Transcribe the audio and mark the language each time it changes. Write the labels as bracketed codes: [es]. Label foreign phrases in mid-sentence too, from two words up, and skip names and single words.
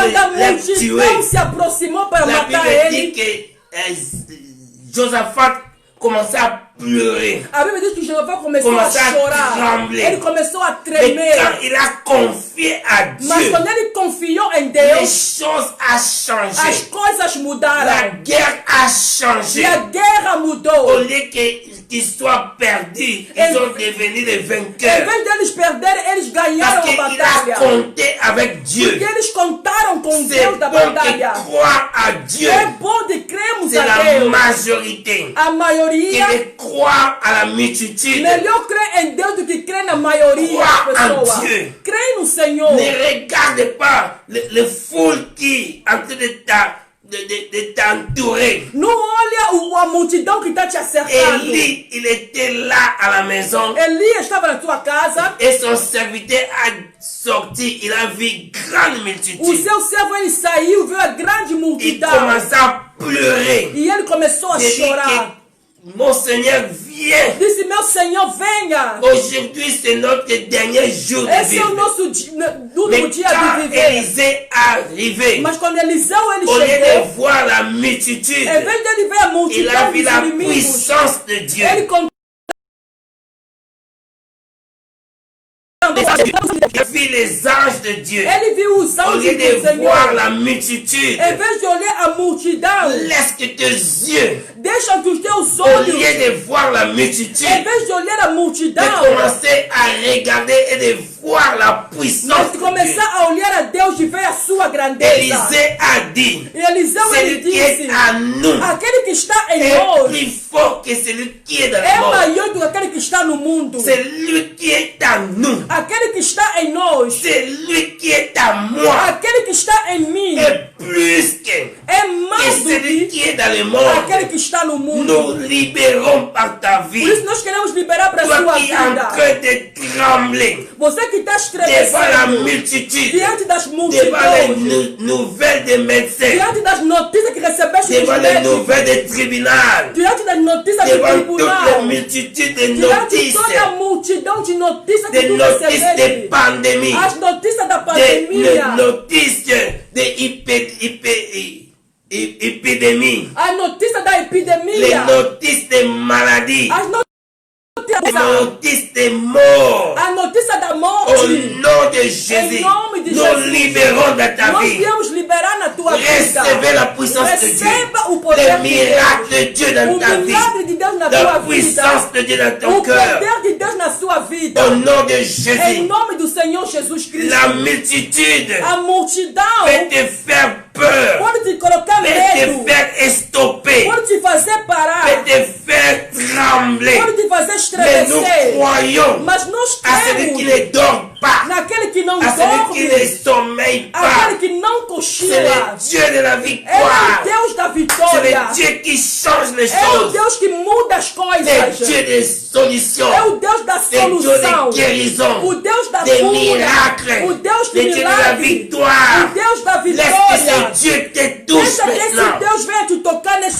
[pt] quando a [fr] les tuer, [pt] multidão se aproximou para [fr] la [pt] matar [fr] Bible dit [pt] ele, [fr] que Josaphat commençait à pleurer. [pt] a Bíblia diz que Jeová começou a Começou a chorar. [fr] trembler. [pt] Ele começou a [fr] Mais [pt] tremer. [fr] quand il a confié à [pt] Mas [fr] Dieu, [pt] quando ele confiou em [fr] les [pt] Deus, [fr] choses ont [pt] as [fr] changé. [pt] coisas [fr] La [pt] mudaram. [fr] guerre a [pt] E [fr] changé. [pt] a guerra [fr] Au [pt] mudou. [fr] lieu qu'ils soient perdus, Et- ils sont devenus des [pt] Em [fr] vainqueurs. [pt] vez deles perderem, eles ganharam [fr] Parce [pt] a [fr] qu'il a [pt] batalha. [fr] compté avec [pt] Porque [fr] Dieu. [pt] eles contaram com [fr] C'est [pt] Deus da [fr] bon de [pt] batalha. [fr] croire à Dieu. [pt] É bom de crermos [fr] C'est [pt] a [fr] la [pt] Deus. [fr] majorité. [pt] A maioria, [fr] Que de croire à la multitude. [pt] melhor crer em Deus do que crer na maioria [fr] Croire [pt] das [fr] en [pt] pessoas. [fr] Dieu. [pt] Creia no Senhor. [fr] Ne regarde pas les foules qui en train de t'entourer. [pt] Não olha a multidão que está te acercando. [fr] Élie, il était là à la maison [pt] Elias estava na tua casa. [fr] et son serviteur a sorti. Il a vu grande [pt] O [fr] multitude. [pt] seu servo, ele saiu, viu a grande [fr] Il [pt] multidão. [fr] commença à pleurer. [pt] E ele começou a [fr] Il dit [pt] chorar. [fr] que mon Seigneur vient. [pt] Disse, meu Senhor, venha. [fr] Aujourd'hui, c'est notre dernier jour de [pt] Esse é o [fr] vie. [pt] nosso último [fr] Mais [pt] dia de [fr] quand [pt] viver. [fr] Élisée arrivé, [pt] Mas quando Eliseu ele [fr] au lieu de [pt] chegou, [fr] voir la multitude, [pt] em vez dele ver a [fr] il a [pt] multidão [fr] vu [pt] dos [fr] la [pt] inimigos, [fr] puissance de Dieu. [pt] ele contou [fr] Il vit les anges de Dieu. [pt] Ele viu os [fr] Au [pt] anjos [fr] lieu [pt] do [fr] de [pt] Senhor. [fr] voir la multitude, [pt] Em vez de olhar a multidão, [fr] laisse que tes yeux, [pt] deixa que os teus [fr] au [pt] olhos, [fr] lieu de voir la multitude, [pt] em vez de olhar a [fr] de [pt] multidão, [fr] commencer à regarder et de voir la puissance [pt] mas [fr] de Dieu. [pt] começar a olhar a Deus e ver a sua grandeza. [fr] Élisée a dit, [pt] E Eliseu ele [fr] celui qui est [pt] disse, [fr] à nous [pt] aquele que está em [fr] est [pt] nós [fr] plus fort que celui qui est dans [pt] é [fr] le monde. [pt] maior do que aquele que está no mundo. [fr] Celui qui est à nous, [pt] Aquele que está em nós, [fr] celui qui est à moi, [pt] aquele que está em mim, [fr] est plus que [pt] é mais do [fr] celui [pt] que [fr] qui est dans le monde. [pt] aquele que está no mundo. [fr] Nous libérons par ta [pt] Por [fr] vie. [pt] isso nós queremos liberar para a [fr] Toi [pt] sua [fr] qui es en [pt] vida. [fr] train de trembler [pt] Você que está [fr] devant la [pt] estremecendo [fr] multitude, [pt] diante das [fr] devant les [pt] multidões, [fr] nouvelles des médecins, [pt] diante das notícias que recebeste dos [fr] devant les [pt] médicos, [fr] nouvelles des tribunaux, [pt] diante das notícias do [fr] devant toutes les [pt] tribunal, [fr] multitudes de [pt] diante de [fr] notices, [pt] toda a multidão de notícias que [fr] des [pt] tu [fr] notices de [pt] recebeste, [fr] pandémie, [pt] as notícias da [fr] des [pt] pandemia, [fr] notices de épidémie, [pt] a notícia da [fr] les [pt] epidemia, [fr] notices de maladies, [pt] as [fr] les [pt] notícias, [fr] notices de mort. [pt] a notícia da [fr] Au [pt] morte. [fr] nom de Jésus, [pt] Em nome de [fr] nous [pt] Jesus, [fr] libérons dans ta [pt] nós [fr] vie. [pt] viemos liberar na tua vida. [fr] Recevez la puissance de Dieu, [pt] Receba o poder [fr] le [pt] de [fr] miracle [pt] Deus. [fr] de Dieu dans [pt] O [fr] ta vie, [pt] milagre de Deus na [fr] la [pt] tua vida. [fr] puissance de Dieu dans ton [pt] O [fr] cœur. [pt] poder de Deus na sua vida. [fr] Au nom de [pt] Em [fr] Jésus, [pt] nome do Senhor Jesus Cristo. [fr] la multitude [pt] A multidão [fr] peut te faire peur, [pt] pode te colocar [fr] peut [pt] medo, [fr] te faire estopper, [pt] pode te fazer parar, [fr] peut te faire trembler. [pt] pode te fazer [fr] Mais nous [pt] estremecer. [fr] croyons [pt] Mas nós [fr] à celui qui [pt] cremos [fr] ne dort pas, [pt] naquele que não [fr] à celui qui [pt] dorme, [fr] ne sommeille pas. [pt] aquele que não [fr] C'est [pt] cochila. [fr] le Dieu de la [pt] É o [fr] victoire. [pt] Deus da [fr] C'est [pt] vitória. [fr] le Dieu qui change les [pt] É o [fr] choses. [pt] Deus que muda as [fr] C'est [pt] coisas. [fr] le Dieu des solutions. [pt] É o Deus da [fr] C'est le Dieu [pt] solução. [fr] des guérisons. [pt] O Deus da [fr] Des [pt] cura. [fr] miracles. [pt] O Deus [fr] Le [pt] de [fr] Dieu de la [pt] milagre. [fr] victoire. [pt] O Deus da [fr] Laisse que [pt] vitória. [fr] ce Dieu te touche [pt] Deixa que esse [fr] maintenant. [pt] Deus venha te tocar nesse